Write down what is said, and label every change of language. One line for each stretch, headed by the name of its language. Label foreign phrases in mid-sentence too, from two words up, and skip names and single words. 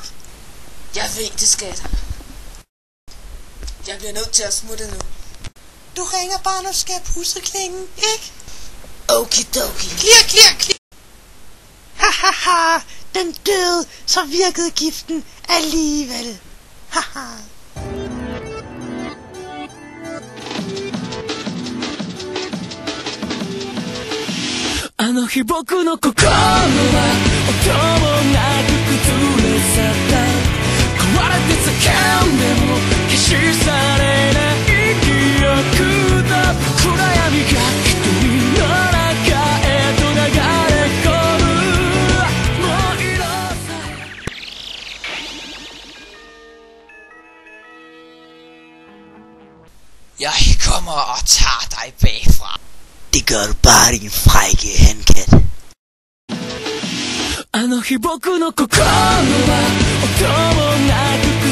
Danish: Jeg ved det, skat. Jeg bliver nødt til at smutte nu. Du ringer bare, når du skal pusse klingen, ikke? Okidoki. Clear. Hahaha, den døde, så virkede giften alligevel. Haha.
Japanese: あの日僕の心は音もなく崩れ去った壊れて叫んでも消し去れない記憶だ暗闇が一人の中へと流れ込むもう色さえ
Danish: Jeg kommer og tager dig bagfra. Det gør du bare, din frække hankat.
Japanese: あの日僕の心は音もなく